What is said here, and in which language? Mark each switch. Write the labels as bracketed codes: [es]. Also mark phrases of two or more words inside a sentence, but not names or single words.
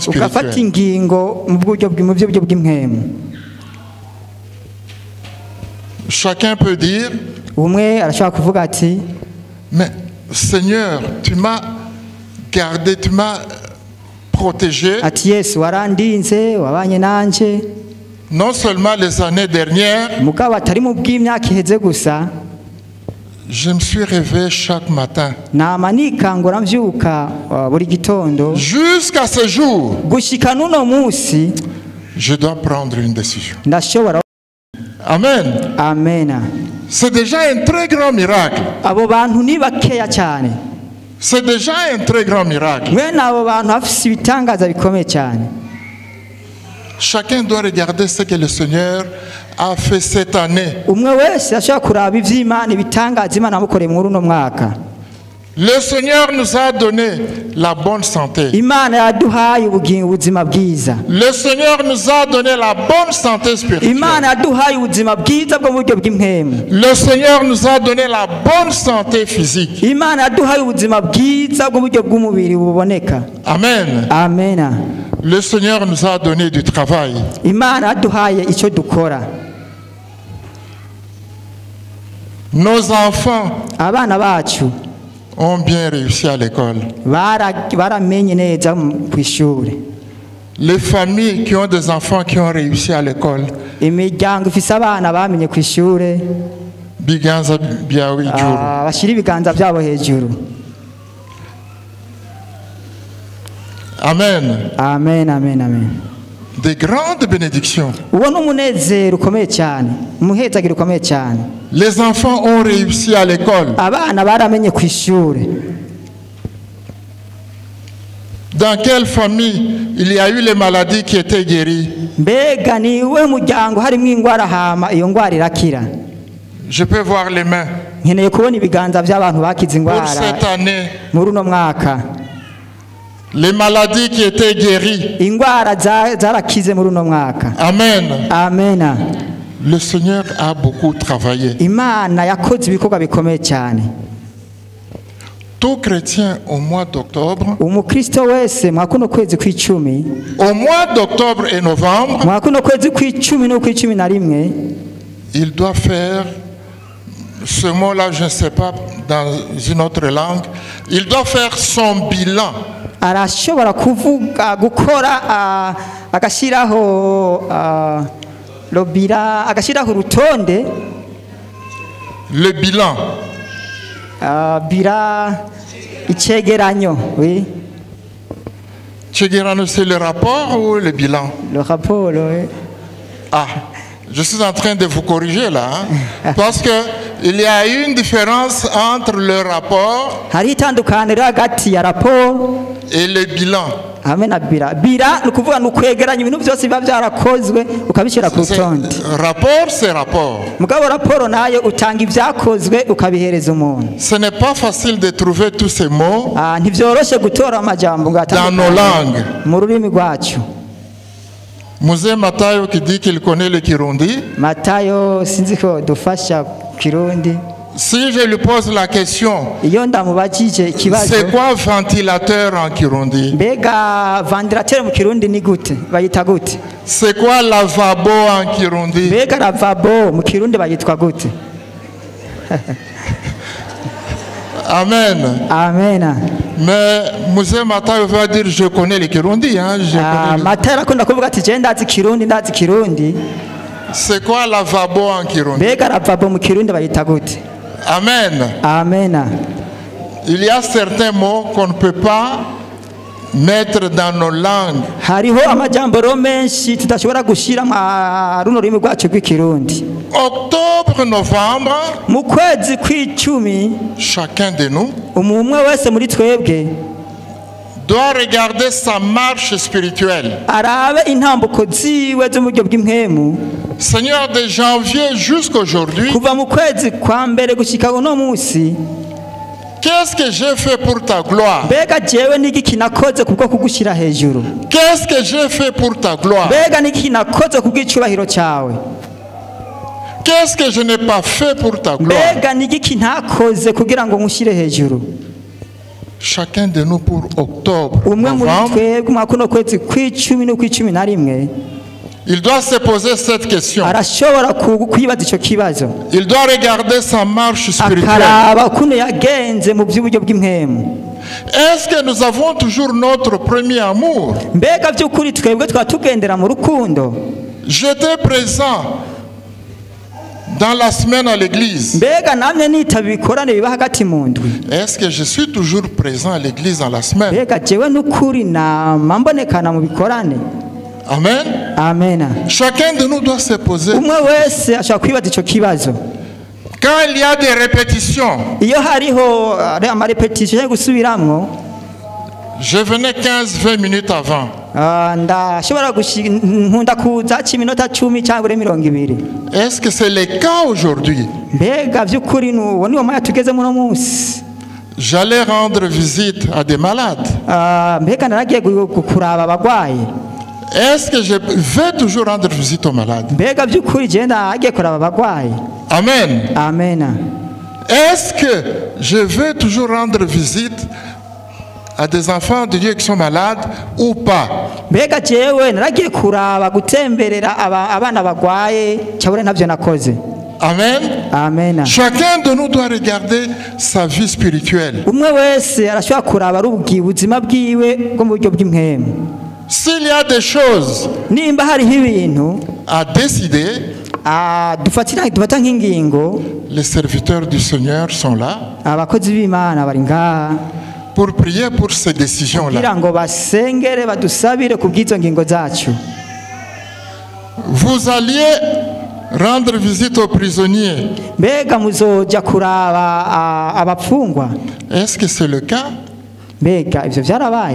[rn] ugafata [fr] spirituelles. [rn] ingingo mu buryo bw'impwemu. [fr] Chacun peut dire, [rn] umwe arashobora kuvuga ati, [fr] mais Seigneur, tu m'as gardé, tu m'as protégé, [rn] ati Yesu warandinze, wabanye nanje, [fr] non seulement les années dernières, [rn] mugabo atari mu bw'imyaka iheze gusa, [fr] je me suis réveillé chaque matin. [rn] nama nikangura mvyuka buri gitondo, [fr] Jusqu'à ce jour, [rn] gushika n'uno munsi [fr] je dois prendre une décision. [rn] ndashobora. Amen. Amena. [fr] C'est déjà un très grand miracle. [rn] Abo bantu ni bakeya cyane. [fr] C'est déjà un très grand miracle. [rn] Mwene abo bantu bafise ibitangaza bikomeye cyane. [fr] Chacun doit regarder ce que le Seigneur a fait cette année. [rn] Umwe wese ashobora kuraba ivy'Imana, ibitangaza Imana yamukoreye muri uno mwaka. [fr] Le Seigneur nous a donné la bonne santé. [rn] Imana yaduhaye ubuzima bwiza. [fr] Le Seigneur nous a donné la bonne santé spirituelle. [rn] Imana yaduhaye ubuzima bwiza bwo mu buryo bw'impwemu. [fr] Le Seigneur nous a donné la bonne santé physique. [rn] Imana yaduhaye ubuzima bwiza bwo mu buryo bw'umubiri buboneka. Amen. Amena. [fr] Le Seigneur nous a donné du travail. [rn] Imana yaduhaye icyo dukora. [fr] Nos enfants [rn] Abana bacu [fr] ont bien réussi à l'école. [rn] baramenye neza ku ishuri. [fr] Les familles qui ont des enfants qui ont réussi à l'école. [rn] Imiryango ifise abana bamenye ku ishuri, Biganza byawe ijuru. bashyira ibiganza byabo hejuru. Amen. Amen, amen, amen. [fr] Des grandes bénédictions. [rn] Uwo ni umunezero ukomeye cyane, umuhezagiro ukomeye cyane. [fr] Les enfants ont réussi à l'école. [rn] Abana baramenye ku ishuri. [fr] Dans quelle famille il y a eu les maladies qui étaient guéries? [rn] Mbega ni we muryango harimo ingwara hama iyo ngwara irakira? [fr] Je peux voir les mains. [rn] Nkeneye kubona ibiganza by'abantu bakize [fr] Pour [rn] ingwara [fr] cette année, [rn] muri uno mwaka. [fr] les maladies qui étaient guéries. [rn] Ingwara zarakize muri uno mwaka. Amen. Amena. [fr] Le Seigneur a beaucoup travaillé. [rn] Imana yakoze ibikorwa bikomeye cyane. [fr] Tout chrétien au mois d'octobre, [rn] Umukristo wese mwakuno kwezi kw'icumi, [fr] au mois d'octobre et novembre, [rn] mwakuno kwezi kw'icumi no kw'icumi na rimwe, [fr] il doit faire, ce mot-là je ne sais pas dans une autre langue, il doit faire son bilan. [rn] arashobora kuvuga gukora agashyiraho lobira, agashyiraho urutonde, [fr] Le bilan. [rn] bira icegeranyo, [fr] oui. Tcheguerano, c'est le rapport ou le bilan? Le rapport, oui. Ah, je suis en train de vous corriger là, hein, parce qu'il y a une différence entre le rapport [rn] Hari itandukaniro hagati ya raporo [fr] et le bilan. [rn] hamwe na bira. Bira ni ukuvuga ni ukwegeranya ibintu byose biba byarakozwe ukabishyira ku rutonde. [fr] Rapport, c'est rapport. [rn] Mugabo raporo nayo utanga ibyakozwe ukabihereza umuntu. [fr] Ce n'est pas facile de trouver tous ces mots [rn] Ntivyoroshe gutora amajambo ngo [fr] dans nos langues. [rn] mu rurimi rwacu. [fr] Mzee Matayo qui dit qu'il connaît le Kirundi. [rn] Matayo sinzi ko dufasha Kirundi. [fr] Si je lui pose la question, [rn] Iyo ndamubajije ikibazo, [fr] c'est quoi ventilateur en Kirundi? [rn] mbega ventilateur mu Kirundi ni gute? Bayita gute? [fr] C'est quoi lavabo en Kirundi? [rn] Mbega lavabo mu Kirundi bayitwa gute? Amen. Amena. [fr] Mais Mzee Matayo va dire je connais le Kirundi. Hein, je connais [rn] Matayo akunda kuvuga ati je ndazi Kirundi, ndazi Kirundi. [fr] C'est quoi lavabo en Kirundi? [rn] Mbega lavabo mu Kirundi bayita gute? Amen. Amena. [fr] Il y a certains mots qu'on ne peut pas mettre dans nos langues. [rn] Hariho amajambo menshi tudashobora gushira mu runo rurimi rwacu rw'ikirundi. [fr] Octobre, novembre, [rn] Mu kwezi kw'icumi [fr] chacun de nous [rn] umwe wese muri twebwe [fr] doit regarder sa marche spirituelle. [rn] arabe intambuko ziwe zo mu buryo bw'impwemu. [fr] Seigneur, de janvier jusqu'à aujourd'hui, [rn] kuva mu kwezi kwa mbere gushika uno munsi, [fr] qu'est-ce que j'ai fait pour ta gloire? [rn] mbega jewe n'igiki nakoze kubwo kugushyira hejuru? [fr] Qu'est-ce que j'ai fait pour ta gloire? [rn] mbega n'igiki nakoze kubw'icubahiro cyawe? [fr] Qu'est-ce que je n'ai pas fait pour ta gloire? [rn] mbega n'igiki ntakoze kugira ngo nkushyire hejuru? [fr] Chacun de nous pour octobre, [rn] umwe muri [fr] novembre, [rn] twebwe mwaka uno kwezi kw'icumi n'ukw'icumi na rimwe [fr] il doit se poser cette question. [rn] arashobora kwibaza icyo kibazo, [fr] Il doit regarder sa marche spirituelle. [rn] akaraba ukuntu yagenze mu by'uburyo bw'impwemu. [fr] Est-ce que nous avons toujours notre premier amour? [rn] mbega by'ukuri twebwe twaba tugendera mu rukundo? [fr] J'étais présent dans la semaine à l'église. [rn] mbega namwe nitaba ibikorane biba hagati mu ndwi? [fr] Est-ce que je suis toujours présent à l'église dans la semaine? [rn] mbega jewe n'ukuri nama mbonekana mu bikorane? Amen. amena. [fr] Chacun de nous doit se poser. [rn] umwe wese ashobora kwibaza icyo kibazo. [fr] Quand il y a des répétitions, [rn] iyo hariho amarepetisiyo yo gusubiramwo, [fr] je venais 15-20 minutes avant. [rn] ndashobora nkunda kuza haca iminota 10 cyangwa 20. [fr] Est-ce que c'est le cas aujourd'hui? [rn] mbega by'ukuri uwo niwo mwanya tugezemo uno munsi. [fr] J'allais rendre visite à des malades. [rn] mbega naragiye kuraba abagwayi. [fr] Est-ce que je vais toujours rendre visite aux malades? [rn] mbega by'ukuri je nagiye kuraba abagwayi. Amen. amena. [fr] Est-ce que je vais toujours rendre visite à des enfants de Dieu qui sont malades ou pas? [rn] mbega jewe naragiye kuraba gutemberera abana bagwaye cyabure ntabyo nakoze. Amen. amena. [fr] Chacun de nous doit regarder sa vie spirituelle. [rn] umwe wese arashobora kuraba ari ubuzima bwiwe bwo mu buryo bw'impwemu. [fr] S'il y a des choses [rn] nimba hariho ibintu [fr] à décider, [rn] dufata nk'ingingo, [fr] les serviteurs du Seigneur sont là [rn] abakozi b'Imana bari ngaha [fr] pour prier pour ces décisions-là. [rn] kugira ngo basengere badusabire ku bw'izo ngingo zacu. [fr] Vous alliez rendre visite aux prisonniers. [rn] mbega muzoja kuraba abapfungwa? [fr] Est-ce que c'est le cas? [rn] mbega ivyo vyarabaye?